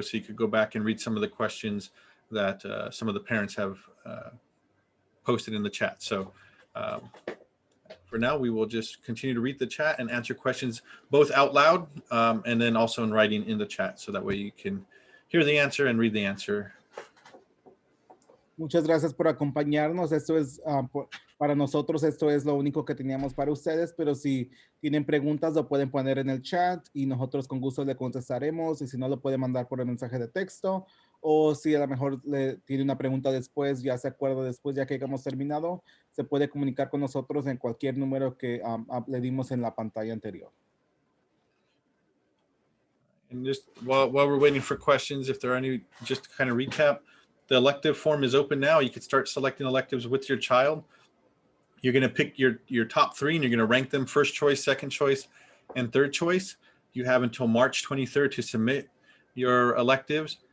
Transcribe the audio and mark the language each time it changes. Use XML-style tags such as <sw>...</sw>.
<en>So you could go back and read some of the questions that some of the parents have posted in the chat. So for now, we will just continue to read the chat and answer questions both out loud and then also in writing in the chat. So that way you can hear the answer and read the answer.</en> <es>Muchas gracias por acompañarnos. Esto es para nosotros, esto es lo único que teníamos para ustedes, pero si tienen preguntas lo pueden poner en el chat y nosotros con gusto le contestaremos, y si no lo pueden mandar por el mensaje de texto, o si a lo mejor le tiene una pregunta después, ya se acuerda después, ya que hayamos terminado, se puede comunicar con nosotros en cualquier número que le dimos en la pantalla anterior.</es> <en>And just while we're waiting for questions, if there are any, just to kind of recap, the elective form is open now. You can start selecting electives with your child. You're going to pick your top 3 and you're going to rank them first choice, second choice, and third choice. You have until March 23rd to submit your electives.</en>